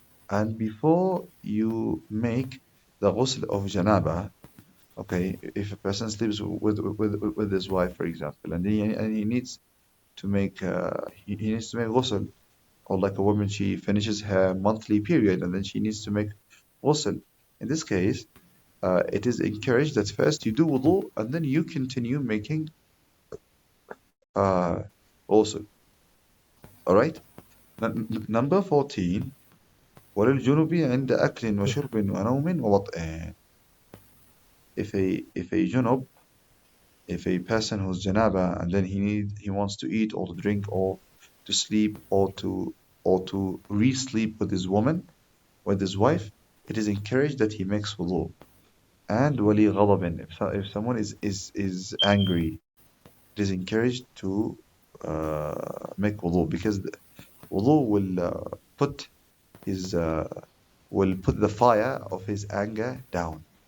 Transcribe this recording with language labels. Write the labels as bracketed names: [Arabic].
[English] And before you make the ghusl of janaba, okay, if a person sleeps with his wife, for example, and he needs to make he needs to make ghusl, or like a woman, she finishes her monthly period and then she needs to make ghusl. In this case, it is encouraged that first you do wudu and then you continue making ghusl. All right. Number 14, [Arabic] وللجنب عند أكل وشرب ونوم ووطئ. [English] If a junub, if a person who's janaba, and then he wants to eat or to drink or to sleep or to re-sleep with his woman, with his wife, it is encouraged that he makes wudu. And wali ghadabin, if someone is angry, it is encouraged to make wudu, because wudu his will put the fire of his anger down.